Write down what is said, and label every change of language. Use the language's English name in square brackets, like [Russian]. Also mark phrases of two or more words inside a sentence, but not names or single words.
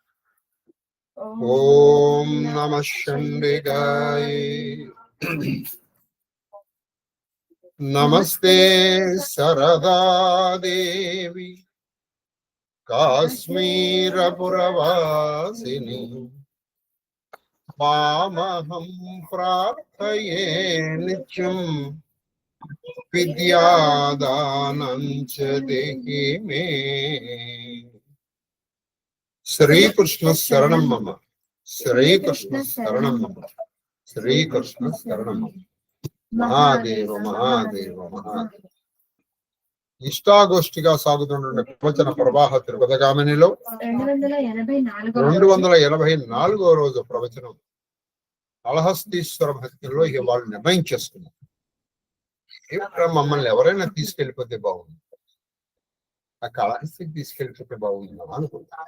[Sanskrit] ओम नमः चंडिकाय नमस्ते सरदा देवी काश्मीरपुरवासिनी मामहं प्रार्थये नित्यं विद्यादानं च देहि मे। श्रीकृष्ण शरणं मम, श्रीकृष्ण शरणं मम, श्रीकृष्ण शरणं मम। महादेव महादेव महादेव। [Telugu] ఇష్టాగోష్ఠిగా సాగుతున్న ప్రవచన ప్రవాహ తిరుపతిగామినిలో 284వ రోజు ప్రవచనం కాళహస్తీశ్వర భక్తుల్లో వాళ్ళు నిర్ణయం చేసుకున్నారు. మమ్మల్ని ఎవరైనా తీసుకెళ్ళిపోతే బాగుంది, ఆ కాళహస్తికి తీసుకెళ్ళిపోతే బాగుందా అనుకుంటారు.